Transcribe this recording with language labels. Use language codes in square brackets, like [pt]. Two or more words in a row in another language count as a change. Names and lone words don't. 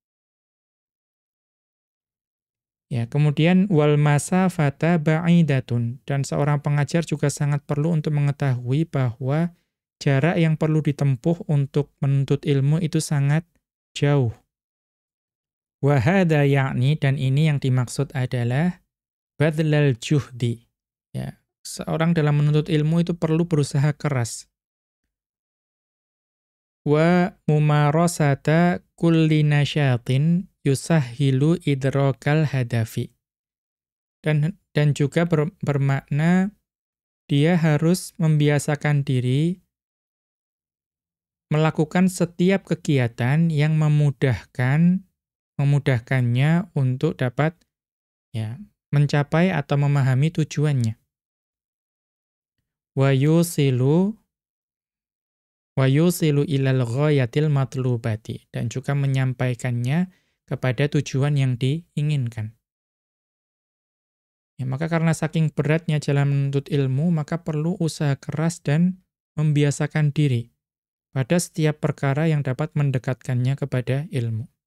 [id] Ya, kemudian [ar] والمسافة بعيدة, [id] dan seorang pengajar juga sangat perlu untuk mengetahui bahwa jarak yang perlu ditempuh untuk menuntut ilmu itu sangat jauh. [ar] وهذا يعني, [id] dan ini yang dimaksud adalah [ar] بذل الجهد. [id] Ya, seorang dalam menuntut ilmu itu perlu berusaha keras. [ar] وممارسة كل نشاط يسهل إدراك الهدف. [id] Dan juga bermakna dia harus membiasakan diri melakukan setiap kegiatan yang memudahkannya untuk dapat ya mencapai atau memahami tujuannya. [ar] ويوصل إلى الغاية المطلوبة, [id] dan juga menyampaikannya kepada tujuan yang diinginkan. Ya, maka karena saking beratnya jalan menuntut ilmu, maka perlu usaha keras dan membiasakan diri pada setiap perkara yang dapat mendekatkannya kepada ilmu.